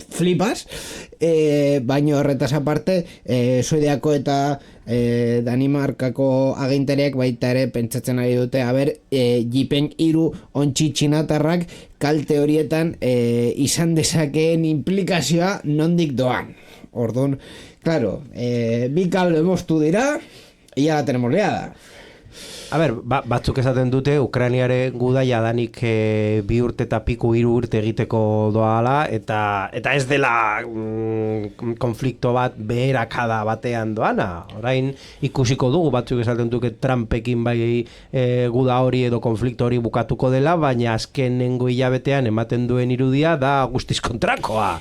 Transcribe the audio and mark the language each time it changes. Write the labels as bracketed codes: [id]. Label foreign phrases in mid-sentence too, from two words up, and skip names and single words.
[eu] Flipas, baino horretaz aparte, Suediako eta Danimarkako aginteriak baita ere pentsatzen ari dute, Jipeng 3 ontsi txinatarrak kalte horietan izan dezakeen implikazioa nondik doan. Orduan, claro, bi kable moztu dira, [es] y ya la tenemos liada. [eu] A ber, batzuk esaten dute Ukrainiaren guda jadanik 2 urte eta piku 3 urte egiteko doala eta ez dela konflikto bat beherakada batean doana. Orain ikusiko dugu batzuk esaten dute Trumpekin bai guda hori edo konflikto hori bukatuko dela, baina azkenengo hilabetean ematen duen irudia da guztiz kontrakoa.